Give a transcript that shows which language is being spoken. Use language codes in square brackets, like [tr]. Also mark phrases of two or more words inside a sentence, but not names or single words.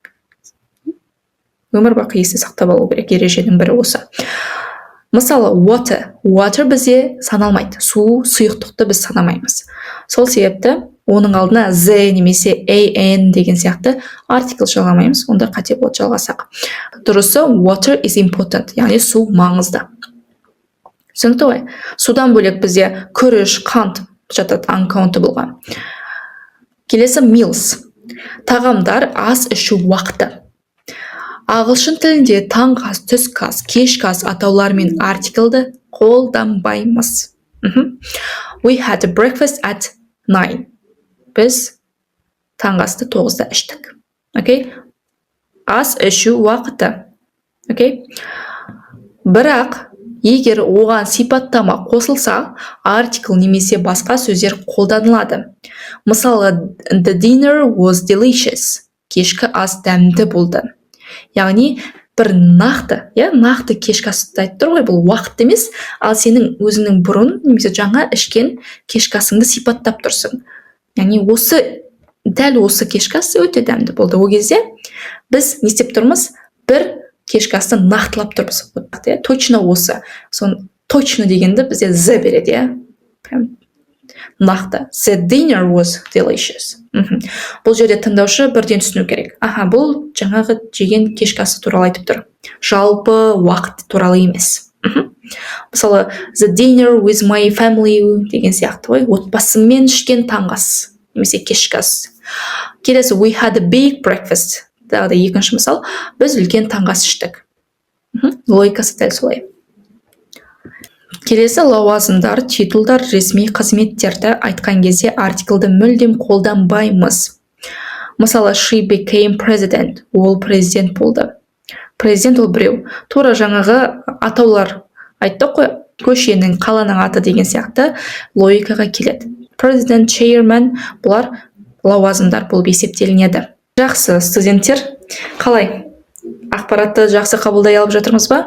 [kk] Өмір бақи есте сақтап алу керек, ереженің бірі осы. Мысалы, water бізде саналмайды. Су, сұйықтықты біз санамаймыз. Сол себепті оның алдына z немесе an деген сияқты артикл жалғамаймыз. Онда қате болады жалғасақ. Дұрысы, [en] water is important, [kk] яғни су маңызды. Түсінікті ғой? Судан бөлек бізде күріш, қант жатады uncountableға. Келесі meals. Тағамдар, ас ішу уақыты. Ағылшын тілінде таңғы ас, түскі ас, кешкі ас атаулармен артиклді қолданбаймыз. [en] We had breakfast at 9. [kk] Біз таңғы асты 9-да іштік. Окей? Ас ішу уақыты. Окей? Бірақ егер оған сипаттама қосылса, артикл немесе басқа сөздер қолданылады. Мысалы, [en] the dinner was delicious. [kk] Кешкі ас дәмді болды. Яғни бір нақты кешкі асты айтып тұр ғой, бұл уақыт емес, ал сенің өзіңнің бұрын немесе жаңа ішкен кешкі асыңды сипаттап тұрсың. Яғни дәл осы кешкі ас өте дәмді болды. Ол кезде біз не істеп тұрмыз? Бір кешкі асты нақтылап тұрмыз. Точно осы. Сон точно дегенді бізде з береді, иә? Нақты. [en] The dinner was delicious. [kk] Бұл жерде тыңдаушы бірден түсіну керек. Бұл жаңағы жеген кешкі асы туралы айтып тұр. Жалпы уақыт туралы емес. Мысалы, [en] the dinner with my family [kk] деген сияқты ғой. Отбасыммен ішкен таңғы ас немесе кешкі ас. Келесі, [en] we had a big breakfast. [kk] Тағы да екінші мысал, біз үлкен таңғы ас іштік. Логикасы дәл солай. Келесі, лауазымдар, титулдар, ресми қызметтерді айтқан кезде артиклді мүлдем қолданбаймыз. Мысалы, [en] she became president. [kk] Ол президент болды. Президент ол біреу. Тура жаңағы атаулар айттық қой, көшенің, қаланың аты деген сияқты логикаға келеді. [en] President, chairman, [kk] бұлар лауазымдар болып есептелінеді. Жақсы, студенттер, қалай? Ақпаратты жақсы қабылдай алып жатырмыз ба?